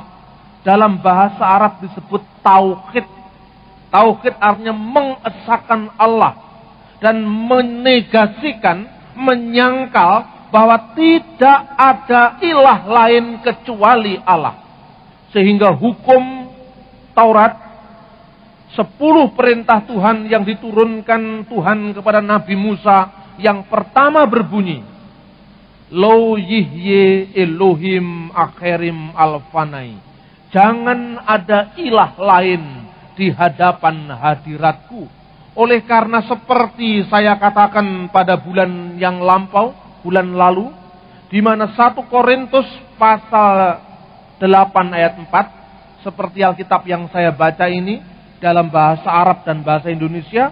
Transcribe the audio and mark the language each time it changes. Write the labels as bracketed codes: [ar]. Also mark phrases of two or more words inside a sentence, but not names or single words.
[id] Dalam bahasa Arab disebut tauhid. Tauhid artinya mengesahkan Allah dan menegasikan, menyangkal bahwa tidak ada ilah lain kecuali Allah. Sehingga hukum Taurat, 10 perintah Tuhan yang diturunkan Tuhan kepada Nabi Musa, yang pertama berbunyi, [he] לא יהיה אלהים אחרים על פני. [id] Jangan ada ilah lain di hadapan hadiratku. Oleh karena seperti saya katakan pada bulan yang lampau, bulan lalu, di mana 1 Korintus pasal 8 ayat 4, seperti Alkitab yang saya baca ini dalam bahasa Arab dan bahasa Indonesia.